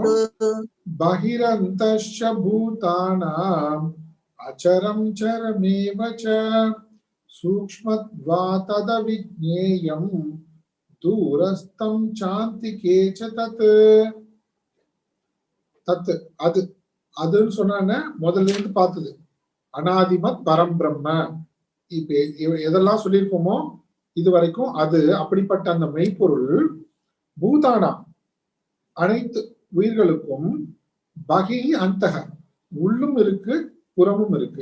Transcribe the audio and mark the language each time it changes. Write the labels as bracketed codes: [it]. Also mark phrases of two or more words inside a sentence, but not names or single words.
[sa] बहिरन्तश्च भूतानाम् अचरं चरमेव च सूक्ष्मत्वात् तद्विज्ञेयम् दूरस्थं चान्तिके च तत् तत् [ta] அது அதுன்னு சொன்னானே முதல்ல இருந்து பார்த்தது [sa] अनादिमत् परं ब्रह्म. [ta] இப்ப எதெல்லாம் சொல்லியிருக்கோமோ இது வரைக்கும் அது அப்படிப்பட்ட அந்த மெய்ப்பொருள் பூதானா அனைத்து உயிர்களுக்கும் [sa] बहिः अन्तः [ta] உள்ளும் இருக்கு புறமும் இருக்கு.